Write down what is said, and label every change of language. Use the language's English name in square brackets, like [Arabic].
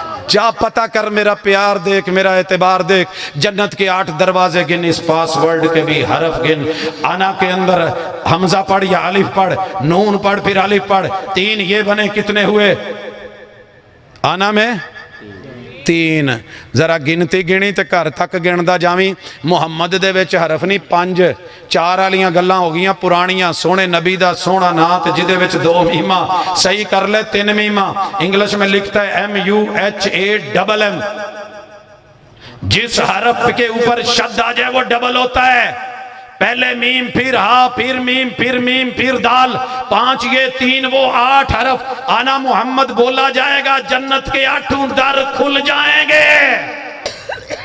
[Urdu] جا پتا کر میرا پیار دیکھ، میرا اعتبار دیکھ. جنت کے 8 دروازے گن، اس پاس ورڈ کے بھی حرف گن. انا کے اندر حمزہ پڑھ یا الف پڑھ، نون پڑھ پھر الف پڑھ، 3 یہ بنے کتنے ہوئے؟ انا میں 3. [Punjabi] ذرا گنتی گنی تے گھر تک گندا جاویں. محمد دے وچ حرف نہیں 5، 4 والیاں گلاں ہو گیاں پرانیاں. سونے نبی دا سونا نا تے جدے وچ 2 میماں، صحیح کر لے 3 میماں. [Urdu] انگلش میں لکھتا ہے MUHAMM. جس حرف کے اوپر شد آ جائے وہ ڈبل ہوتا ہے. پہلے میم پھر ہا پھر میم پھر میم پھر دال، 5 یہ 3 وہ 8 حرف. آنا محمد بولا جائے گا، جنت کے 8 در کھل جائیں گے.